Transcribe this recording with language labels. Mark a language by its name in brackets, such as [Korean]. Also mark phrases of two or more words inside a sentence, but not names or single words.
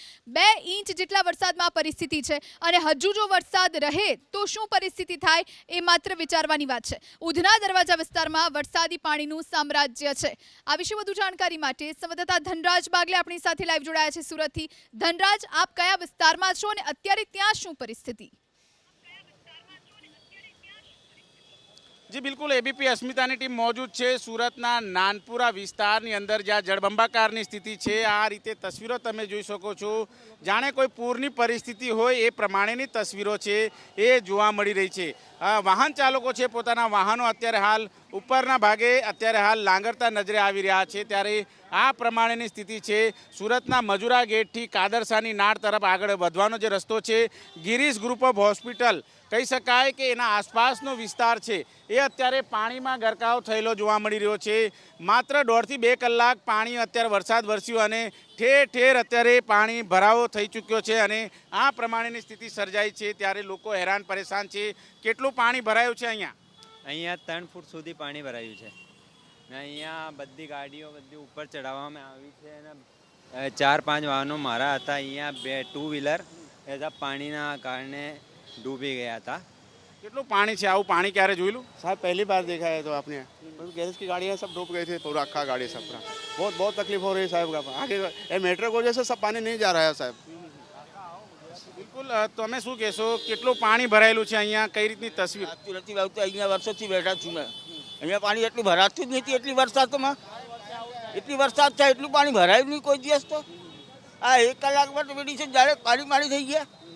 [Gujarati] 2 ઇંચ જેટલા વરસાદમાં પરિસ્થિતિ છે અને હજુ જો વરસાદ રહે તો શું પરિસ્થિતિ થાય એ માત્ર વિચારવાની વાત છે। ઉધના દરવાજા વિસ્તારમાં વરસાદી પાણીનું સામ્રાજ્ય છે। આ વિશે વધુ જાણકારી માટે સંવાદદાતા ધનરાજ બાગલે આપણી સાથે લાઈવ જોડાયા છે સુરતથી। ધનરાજ, આપ કયા વિસ્તારમાં છો અને અત્યારે ત્યાં શું પરિસ્થિતિ? જી બિલ્કુલ, એબીપી અસ્મિતાની ટીમ મૌજૂદ હૈ સૂરતના નાનપુરા વિસ્તારની અંદર જ્યાં જળબંબાકારની સ્થિતિ હૈ। આ રીતે તસ્વીરો તમે જોઈ શકો છો, જાણે કોઈ પૂરની પરિસ્થિતિ હોય એ પ્રમાણેની તસ્વીરો છે એ જોવા મળી રહી છે। વાહન ચાલકો છે પોતાના વાહનો અત્યારે હાલ ઉપરના ભાગે અત્યારે હાલ લાંગરતા નજરે આવી રહ્યા છે, ત્યારે આ પ્રમાણેની સ્થિતિ હૈ। સૂરતના મજુરા ગેટથી કાદરસાની નાળ તરફ આગળ વધવાનો જે રસ્તો છે, ગિરીશ ગ્રુપ ઓફ હોસ્પિટલ કહી શકાય કે એના આસપાસનો વિસ્તાર હૈ એ અત્યારે પાણીમાં ગરકાવ થયેલો જોવા મળી રહ્યો છે। માત્ર 1.5 થી 2 કલાક પાણી અત્યારે વરસાદ વરસ્યો અને ઠેર ઠેર અત્યારે પાણી ભરાવો થઈ ચૂક્યો છે અને આ પ્રમાણેની સ્થિતિ સર્જાઈ છે, ત્યારે લોકો હૈરાન પરેશાન છે। કેટલું પાણી ભરાયું છે? અહીંયા 3 ફૂટ સુધી પાણી ભરાયું છે ને અહીંયા બધી ગાડીઓ બધી ઉપર ચડાવવામાં આવી છે અને 4-5 વાહનો મારા હતા। અહીંયા 2 વ્હીલર એના પાણીના કારણે ડૂબી ગયા હતા। કેટલું પાણી છે? આવું પાણી ક્યારે જોયેલું? [Hindi] साहब पहली बार देखा है तो आपने गैस की गाड़ियाँ सब डूब गई थी, पूरा अक्खा गाड़ी सब पूरा बहुत तकलीफ हो रही है साहब का। आगे ये मेट्रो को जैसे सब पानी नहीं जा रहा है साहब। [Gujarati] બિલકુલ, તમે શું કહેશો, કેટલું પાણી ભરાયેલું છે અહીંયા, કઈ રીતની તસવીર? નથી આવતી, અહીંયા વર્ષોથી બેઠા છું મેં। અહીંયા પાણી એટલું ભરાતું જ નથી, એટલી વરસાદમાં એટલી વરસાદ થાય એટલું પાણી ભરાયું નહીં કોઈ દિવસ। તો આ 1 કલાકમાં તો બેઠી છે જ્યારે પાણી થઈ ગયા।